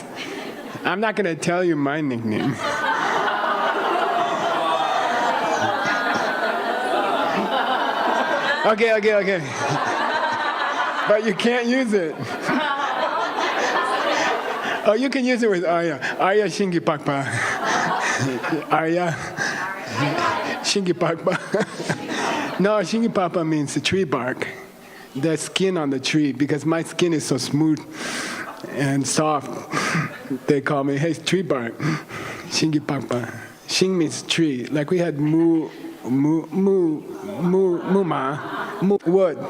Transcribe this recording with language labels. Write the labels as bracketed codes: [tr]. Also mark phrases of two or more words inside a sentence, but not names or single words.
[en] I'm not going to tell you my nickname. Okay. But you can't use it. Oh, you can use it with Arya. Arya Shingi Pakpa. Arya Shingi Pakpa. No, Shingi Pakpa means the tree bark. The skin on the tree, because my skin is so smooth and soft. They call me, hey, tree bark. Shingi Pakpa. Shing means tree. Like we had wood.